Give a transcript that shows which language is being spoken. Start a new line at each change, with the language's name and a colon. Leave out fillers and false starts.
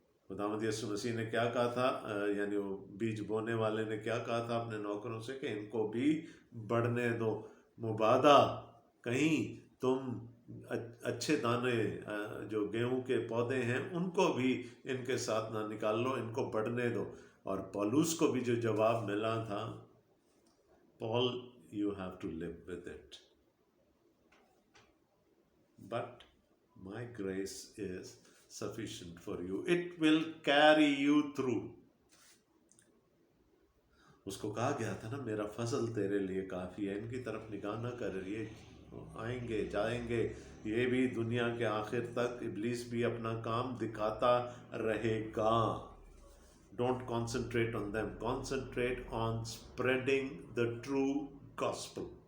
Hindi: खुदावंद यीशु मसीह ने क्या कहा था, यानी वो बीज बोने वाले ने क्या कहा था अपने नौकरों से कि इनको भी बढ़ने दो, मुबादा कहीं तुम अच्छे दाने जो गेहूं के पौधे हैं उनको भी इनके साथ ना निकाल लो, इनको बढ़ने दो। और पौलुस को भी जो जवाब मिला था,
English: Paul, you have to live with it, but my grace is sufficient for you, it will carry you through।
Hindi: उसको कहा गया था ना मेरा फजल तेरे लिए काफ़ी है, इनकी तरफ निगाह ना कर, ये आएंगे जाएंगे, ये भी दुनिया के आखिर तक इब्लीस भी अपना काम दिखाता रहेगा।
English: Don't concentrate on them, concentrate on spreading the true gospel।